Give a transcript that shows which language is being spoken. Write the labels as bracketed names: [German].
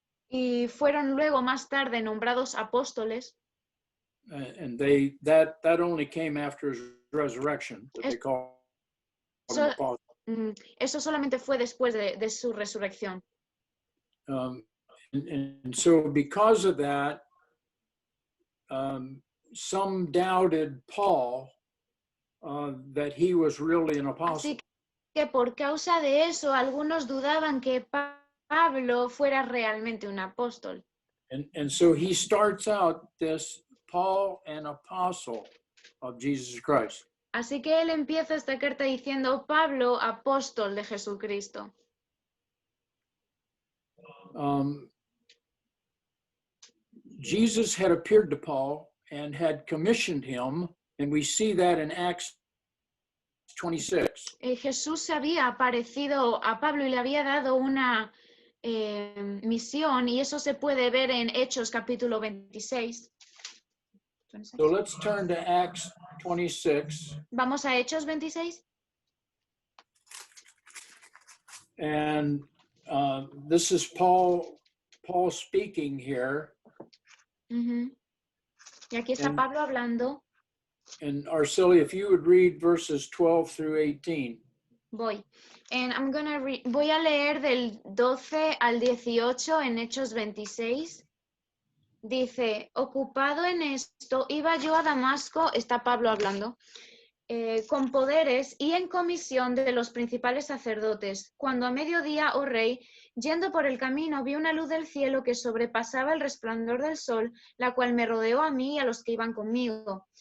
[Spanish] y fueron luego más tarde nombrados apóstoles, [English] and that only came after his resurrection, that they called him [Spanish] Eso, [English] apostle. [Spanish] eso solamente fue después de su resurrección. [English] And so because of that, some doubted Paul that he was really an apostle. [Spanish] Así que por causa de eso, algunos dudaban que Pablo fuera realmente un apóstol. [English] And so he starts out this Paul, an apostle of Jesus Christ. [Spanish] Así que él empieza esta carta diciendo Pablo, apóstol de Jesucristo. [English] Jesus had appeared to Paul and had commissioned him, and we see that in Acts 26. [Spanish] Jesús se había aparecido a Pablo y le había dado una misión, y eso se puede ver en Hechos capítulo 26. [English] So let's turn to Acts 26. [Spanish] Vamos a Hechos 26. [English] And this is Paul speaking here. [Spanish] Y aquí está Pablo hablando. [English] And Arcelia, if you would read verses 12 through 18. [Spanish] Voy. And voy a leer del 12 al 18 en Hechos 26. Dice, ocupado en esto, iba yo a Damasco, está Pablo hablando, con poderes y en comisión de los principales sacerdotes, cuando a mediodía, oh rey, yendo por el camino, vi una luz del cielo que sobrepasaba el resplandor del sol, la cual me rodeó a mí y a los que iban conmigo.